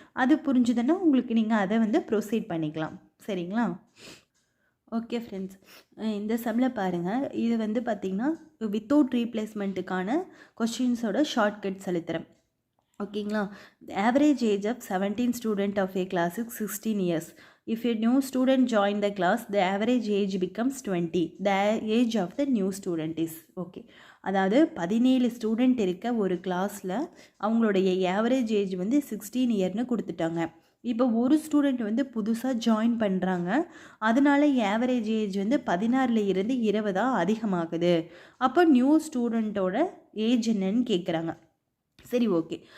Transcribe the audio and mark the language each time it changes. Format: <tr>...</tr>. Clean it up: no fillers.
<ta>அது புரிஞ்சுதுன்னா உங்களுக்கு நீங்கள் அதை வந்து ப்ரொசீட் பண்ணிக்கலாம். சரிங்களா. ஓகே ஃப்ரெண்ட்ஸ், இந்த சம்மில் பாருங்கள். இது வந்து பார்த்திங்கன்னா வித்தவுட் ரீப்ளேஸ்மெண்ட்டுக்கான கொஸ்டின்ஸோட ஷார்ட்கட் சொல்லித்தரேன். ஓகேங்களா.</ta> <en>Average age of 17 student of a class is 16 years. If a new student join the class, the average age becomes 20. The age of the new student is okay.</en> <ta>அதாவது 17 student இருக்க ஒரு கிளாஸில் அவங்களுடைய average age வந்து 16 இயர்னு கொடுத்துட்டாங்க. இப்போ ஒரு student வந்து புதுசாக ஜாயின் பண்ணுறாங்க. அதனால ஆவரேஜ் ஏஜ் வந்து 16 இருந்து 20 அதிகமாகுது. அப்போ நியூ ஸ்டூடெண்ட்டோட ஏஜ் என்னன்னு கேட்குறாங்க. சரி, ஓகே.</ta>